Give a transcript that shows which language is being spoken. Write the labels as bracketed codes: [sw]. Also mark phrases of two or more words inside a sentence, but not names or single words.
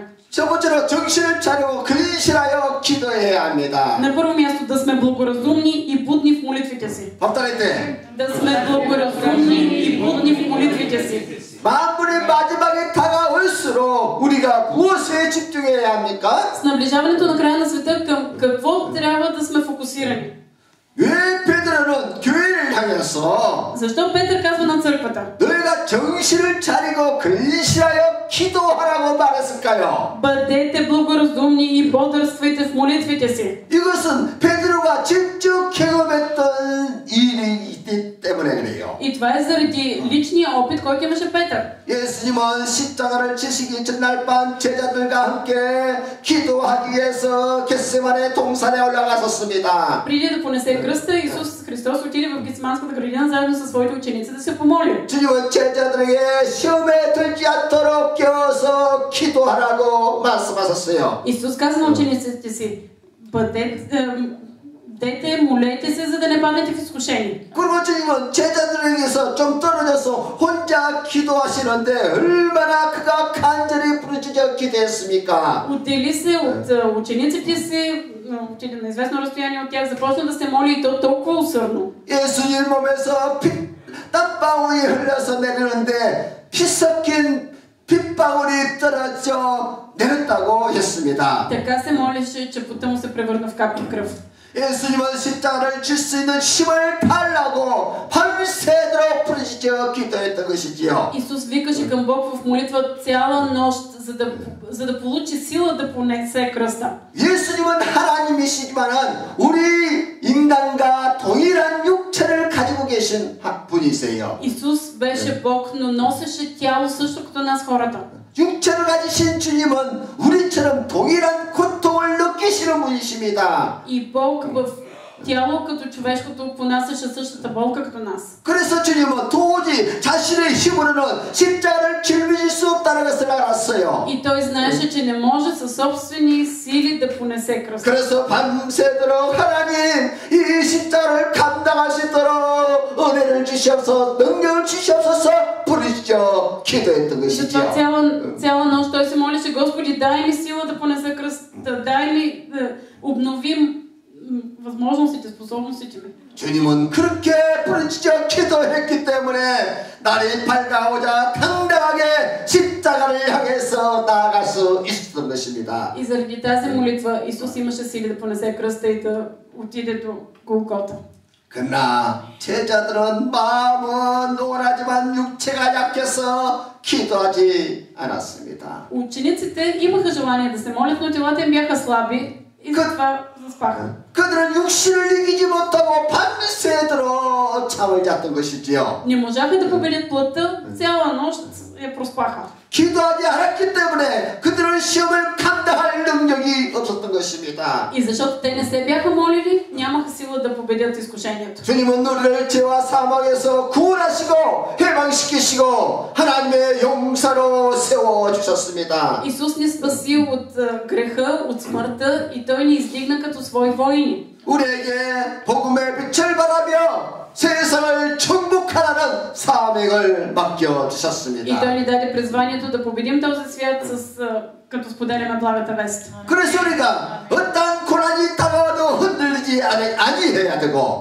[ko] 첫 번째로 정신을 차리고 근실하여 기도해야 합니다. [bg] На първо място да сме благоразумни и будни в молитвите си. повторете. Да сме благоразумни и будни в молитвите си. [ko] 만물의 마지막에 다가올수록 우리가 무엇에 집중해야 합니까? [bg] С наближаването на края на света, към какво трябва да сме фокусирани? [ko] 왜 베드로는 교회를 향해서 [bg] Защо Петър казва на църквата? [ko] 너희가 정신을 차리고 근실하여 기도하라고 말했을까요? [bg] Бъдете благоразумни и бодрствайте в молитвите си. [ko] 이것은 베드로가 직접 경험했던 일이기 때문에 그래요. [bg] И това е заради личния опит, който имаше Петър. [ko] 예수님은 십자가를 지시기 전날 밤 제자들과 함께 기도하기 위해서 겟세마네 동산에 올라갔었습니다. [bg] Преди да понесе кръста, Исус Христос отиде в Гетсиманската градина заедно със своите ученици да се помоли. [ko] 주님은 제자들에게 시험에 들지 않도록 깨워서 기도하라고 말씀하셨어요. [bg] Исус каза на учениците си: Дете, молете се, за да не паднете в изкушение. [ko] 그리고 주님은 제자들에게서 좀 떨어져서 혼자 기도하시는데 얼마나 그가 간절히 부르짖어 기도했습니까? [bg] Отдели се от учениците си, отиде на известно разстояние от тях, започна да се моли и то толкова усърдно. [ko] 예수님 몸에서 땀방울이 흘러서 내리는데 피 섞인 빗방울이 떨어져 내렸다고 했습니다. [bg] Така се молеше, че пота му се превърна в капка кръв. [ko] 예수님은 십자가를 질 수 있는 힘을 달라고 밤새도록 부르짖어 기도했던 것이지요. [bg] Исус викаше към Бог в молитва цяла нощ, за да получи сила да понесе кръста. [ko] 예수님은 하나님이시지만은 우리 인간과 동일한 육체를 가지고 계신 분이세요. [bg] Исус беше Бог, но носеше тяло също като нас хората. [ko] 육체를 가지신 주님은 우리처럼 동일한 고통을 느끼시는 분이십니다. [bg] И Бог в тяло като човешкото понасяше същата болка като нас. [ko] 그래서 주님은 도저히 자신의 힘으로는 십자가를 짊어질 수 없다는 것을 알았어요. [bg] И той знаеше, че не може със собствени сили да понесе кръста. [ko] 그래서 밤새도록 하나님 이 십자가를 감당할 수 있도록 은혜를 주시옵소서, 능력을 주시옵소서 부르시죠. 기도했던 것이죠. [bg] Затова цяла нощ той се молеше: Господи, дай ми сила да понеса кръста, дай ми да обновим възможностите, способностите ми. [ko] 주님은 그렇게 부르짖어 기도했기 때문에 날이 밝아오자 당당하게 십자가를 향해서 나아갈 수 있었던 것입니다. [bg] И заради тази молитва Исус имаше сили да понесе кръста и да отиде до Голгота. [ko] 그러나 제자들은 마음은 원하지만 육체가 약해서 기도하지 않았습니다. [bg] Учениците имаха желание да се молят, но телата им бяха слаби и затова заспаха. [ko] 그들은 육신을 이기지 못하고 밤새도록 잠을 잤던 것이지요. [bg] Не можаха да победят плътта, цяла нощ я проспаха. [ko] 기도하지 않았기 때문에 그들은 시험을 감당할 능력이 없었던 것입니다. [bg] И защото те не се бяха молили, нямаха сила да победят изкушението. [ko] 주님은 우리를 죄와 사망에서 구원하시고 해방시키시고 하나님의 용사로 세워주셨습니다. [bg] Исус ни спасил от греха, от смъртта и Той ни издигна като свои воини. [ko] 우리에게 복음의 빛을 발하며 세상을 정복하라는 사명을 맡겨주셨습니다. [bg] И Той ни даде призванието да победим този свят като споделяме благата вест. [ko] 그래서 우리가 어떤 고난이 다가와도 흔들리지 아니해야 되고